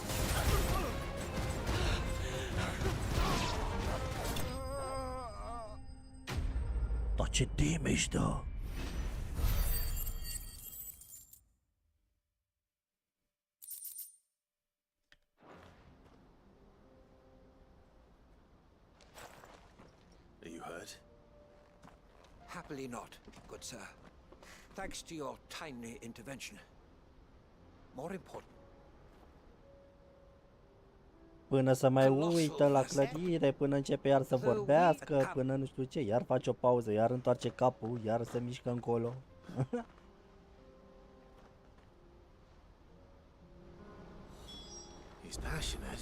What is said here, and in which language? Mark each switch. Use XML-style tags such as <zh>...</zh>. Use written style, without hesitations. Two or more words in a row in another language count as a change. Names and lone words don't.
<ro>Dar ce damage dă?</ro> <en>Are you hurt? Happily not, good sir. Thanks to your timely intervention. More important.</en> <ro>Până să mai uită la clădire, până începe iar să vorbească, până nu știu ce, iar face o pauză, iar întoarce capul, iar se mișcă încolo.</ro> <en>He's passionate.</en>